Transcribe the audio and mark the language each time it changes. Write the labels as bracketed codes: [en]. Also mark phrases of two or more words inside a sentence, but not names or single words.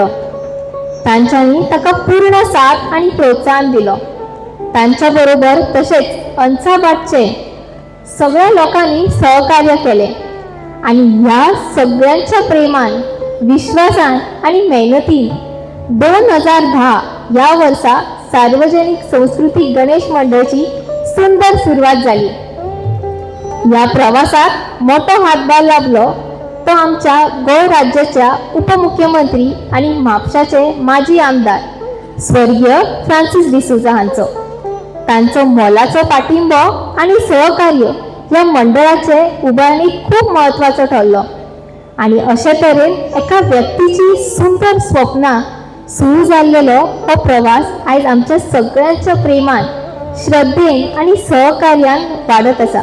[kok] तांच्यांनी ताका पूर्ण साथ आणि प्रोत्साहन दिलो. तांच्या बरोबर तसेच अंचाबादचे सगळ्या लोकांनी सहकार्य केले आणि ह्या सगळ्यांच्या प्रेमान, विश्वासान आणि मेहनतीन 2010 या वर्सा सार्वजनिक सांस्कृतिक गणेश मंडळाची सुंदर सुरुवात झाली. या प्रवासात मोठा हातभार लाभलो तो आमच्या गोंय राज्याच्या उपमुख्यमंत्री आणि म्हापशाचे माजी आमदार स्वर्गीय फ्रांसिस डिसोजा हांचो. तांचो मोलाचो पाठिंबो आणि सहकार्य या मंडळाचे उभारणीक खूप महत्वाचो ठरलो आणि अशे तरेन एका व्यक्तीची सुंदर स्वप्नां सुरू जाल्लेलो हो प्रवास आयज आमच्या सगळ्यांच्या प्रेमान, श्रद्धेन आणि सहकार्यान वाडत आसा.